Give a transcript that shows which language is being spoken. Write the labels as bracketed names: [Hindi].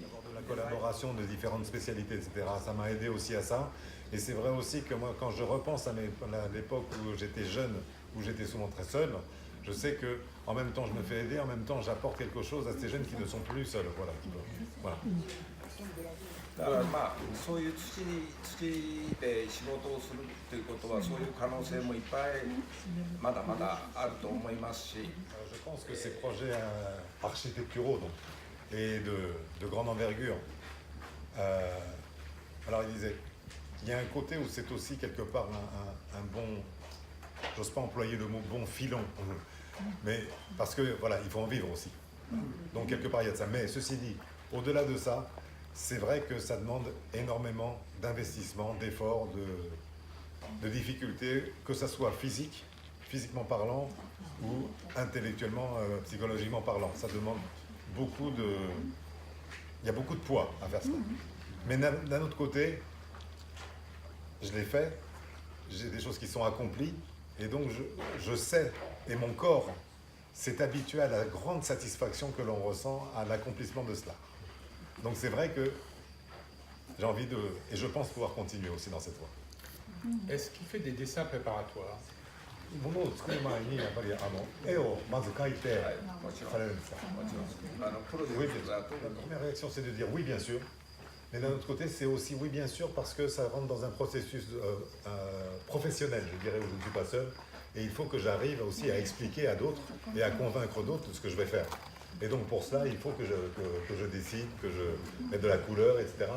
[French] De la collaboration de différentes spécialités, etc. Ça m'a aidé aussi à ça. Et c'est vrai aussi que moi, quand je repense à l'époque où j'étais jeune, où j'étais souvent très seul, je sais que en même temps je me fais aider, en même temps j'apporte quelque chose à ces jeunes qui ne sont plus seuls. Voilà. Voilà. [Japanese] だからまあそういう土で仕事をするということはそういう可能性もいっぱいまだまだあると思いますし [French] Je pense que ces projets architecturaux donc, et de grande envergure, alors il disait, il y a un côté où c'est aussi quelque part un bon, j'ose pas employer le mot bon filon, mais parce que voilà, il faut en vivre aussi. Donc quelque part il y a de ça. Mais ceci dit, au-delà de ça, c'est vrai que ça demande énormément d'investissement, d'efforts, de difficultés, que ça soit physiquement parlant, ou intellectuellement, psychologiquement parlant. Ça demande beaucoup de... Il y a beaucoup de poids à faire ça. Mais d'un autre côté, je l'ai fait, j'ai des choses qui sont accomplies, et donc je sais, et mon corps s'est habitué à la grande satisfaction que l'on ressent à l'accomplissement de cela. Donc c'est vrai que j'ai envie de... Et je pense pouvoir continuer aussi dans cette voie. Est-ce qu'il fait des dessins préparatoires? [Japanese] 物を作る前にやっぱり絵をまず描いてもちろんされるんですか？もちろんプロジェクトだと [French] la première réaction c'est de dire oui bien sûr, mais d'un autre côté c'est aussi oui bien sûr parce que ça rentre dans un processus professionnel, je dirais, où je ne suis pas seul, et il faut que j'arrive aussi à expliquer à d'autres et à convaincre d'autres de ce que je vais faire. Et donc pour cela il faut que je décide, que je mette de la couleur, etc.